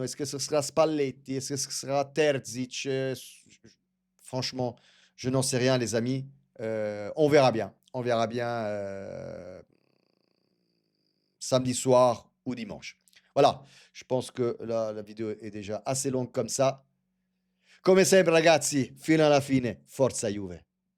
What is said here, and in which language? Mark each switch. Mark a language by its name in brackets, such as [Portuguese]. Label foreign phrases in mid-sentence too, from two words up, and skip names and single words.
[French] Est-ce que ce sera Spalletti? Est-ce que ce sera Terzic? Franchement, je n'en sais rien, les amis. On verra bien. On verra bien samedi soir ou dimanche. Voilà, je pense que la vidéo est déjà assez longue comme ça. [Italian] Come sempre ragazzi, fino alla fine, forza Juve.